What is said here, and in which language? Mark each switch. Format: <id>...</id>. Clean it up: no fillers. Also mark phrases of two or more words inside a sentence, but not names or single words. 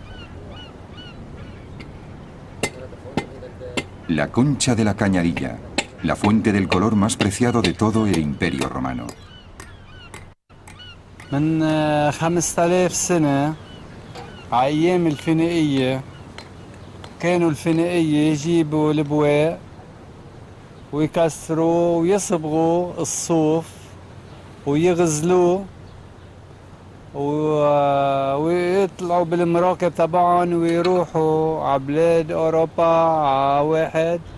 <es>La concha de la cañarilla, la fuente del color más preciado de todo el Imperio Romano.</es> <ar>من 5000 سنة أيام الفينيقية كانوا الفينيقية يجيبوا البواق ويكسروا ويصبغوا الصوف ويغزلوه ويطلعوا بالمراكب تبعهم ويروحوا على بلاد أوروبا على واحد</ar>